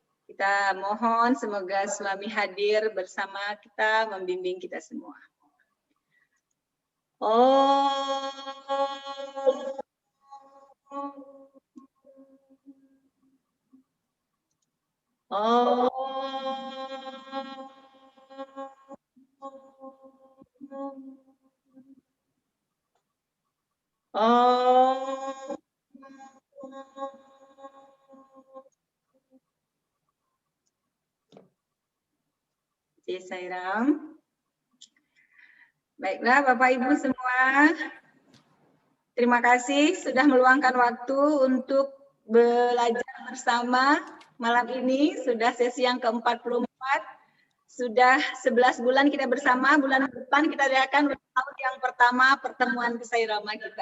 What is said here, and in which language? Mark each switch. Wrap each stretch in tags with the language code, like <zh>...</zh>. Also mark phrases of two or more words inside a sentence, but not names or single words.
<id>Kita mohon semoga suami hadir bersama kita, membimbing kita semua.</id> <sa>Om. Om. Om.</sa> <hi>Jai Sai Ram.</hi> <id>Baiklah Bapak Ibu semua, terima kasih sudah meluangkan waktu untuk belajar bersama malam ini. Sudah sesi yang ke-44, sudah 11 bulan kita bersama, bulan depan kita akan tahun yang pertama pertemuan Kesairama kita.</id>